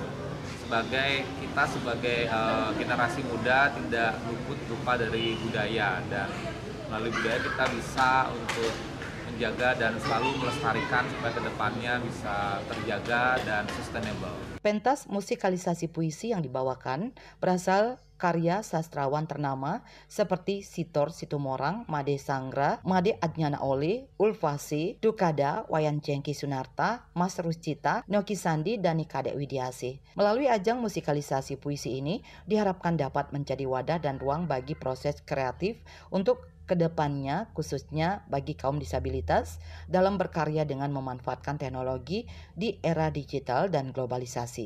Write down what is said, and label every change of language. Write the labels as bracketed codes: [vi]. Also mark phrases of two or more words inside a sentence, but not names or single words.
[id] Kita sebagai generasi muda tidak luput lupa dari budaya, dan melalui budaya kita bisa untuk menjaga dan selalu melestarikan supaya kedepannya bisa terjaga dan sustainable. Pentas musikalisasi puisi yang dibawakan berasal karya sastrawan ternama seperti Sitor Situmorang, Made Sangra, Made Adnyana Ole, Ulfasi, Dukada, Wayan Cengki Sunarta, Mas Ruscita, Noki Sandi, dan Nikadek Widiasih. Melalui ajang musikalisasi puisi ini diharapkan dapat menjadi wadah dan ruang bagi proses kreatif untuk kedepannya, khususnya bagi kaum disabilitas dalam berkarya dengan memanfaatkan teknologi di era digital dan globalisasi.